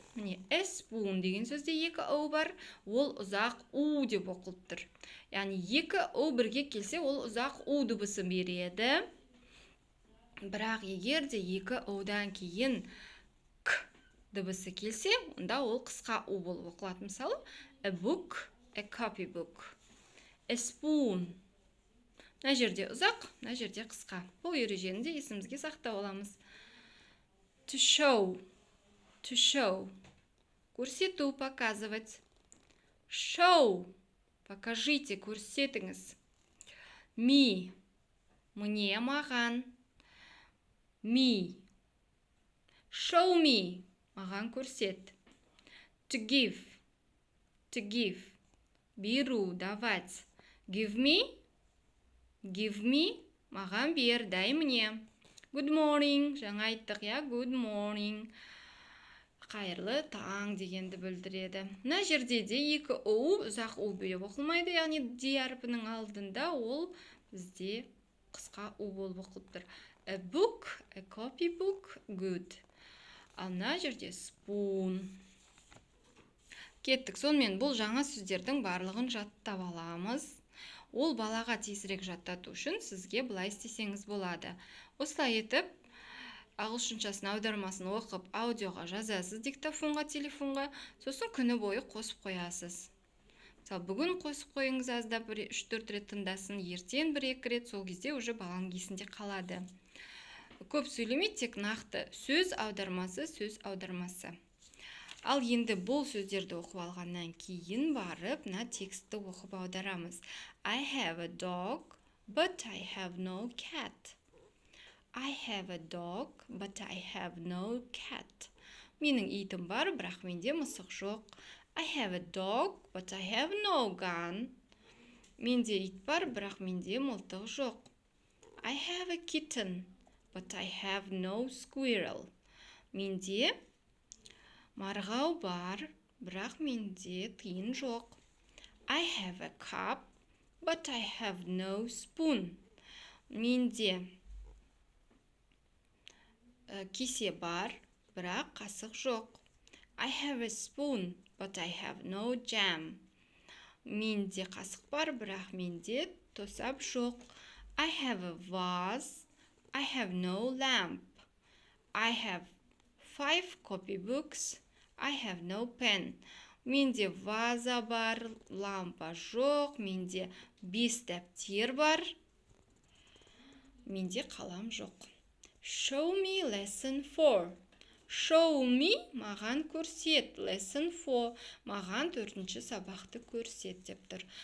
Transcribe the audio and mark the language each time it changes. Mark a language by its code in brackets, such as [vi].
[kk] Міне, [en] a spoon [kk] деген сөзде екі O бар, ол ұзақ U деп оқылып тұр. Яғни екі O бірге келсе, ол ұзақ U дыбысын береді. Бірақ егер де екі O-дан кейін K дыбысы келсе, онда ол қысқа U болып оқылады. [en] Мысалы, a book, a copybook. A spoon. [kk] Мына жерде ұзақ, мына жерде қысқа. Бұл ережені де есімізге сақтап аламыз. [en] To show. To show. Көрсету, показывать. Show. [ru] Покажите, көрсетіңіз. Me. [en] Мне, маған. Me. Show me. [kk] Маған көрсет. [en] To give. To give. Беру, давать. Give me. Give me. [kk] Маған бер, [ru] дай мне. [en] Good morning. [kk] Жаңа айттық, я? [en] Good morning. [kk] Қайырлы таң дегенді білдіреді. Мына жерде де екі O ұзақ U бөліп оқылмайды, яғни D әрпінің алдында ол бізде қысқа U болып оқылып тұр. [en] A book, a copybook, good. [kk] Ал мына жерде [en] spoon. [kk] Кеттік. Сонымен бұл жаңа сөздердің барлығын жаттап аламыз. Ол балаға тезірек жаттату үшін сізге былай істесеңіз болады. Осылай етіп, ағылшыншасын аудармасын оқып, аудиоға жазасыз диктофонға, телефонға, сосын күні бойы қосып қоясыз. Мысалы, бүгін қосып қойыңыз, аздап 3-4 рет тыңдасын, ертең 1-2 рет, сол кезде уже баланың есінде қалады. Көп сөйлемейді, тек нақты сөз аудармасы. Ал енді бұл сөздерді оқып алғаннан кейін барып, текстті оқып аударамыз. [en] I have a dog, but I have no cat. I have a dog, but I have no cat. [kk] Менің итім бар, бірақ менде мысық жоқ. [en] I have a dog, but I have no gun. [kk] Менде ит бар, бірақ менде мылтық жоқ. [en] I have a kitten, but I have no squirrel. [kk] Менде марғау бар, бірақ менде тиын жоқ. [en] I have a cup, but I have no spoon. [kk] Менде кесе бар, бірақ қасық жоқ. [en] I have a spoon, but I have no jam. [kk] Менде қасық бар, бірақ менде тосап жоқ. [en] I have a vase, I have no lamp. I have 5 copybooks, I have no pen. [kk] Менде ваза бар, лампа жоқ. Менде 5 дәптер бар, менде қалам жоқ. [en] Show me lesson 4. Show me [kk] маған көрсет. [en] Lesson 4 [kk] маған 4-ші сабақты көрсет деп тұр.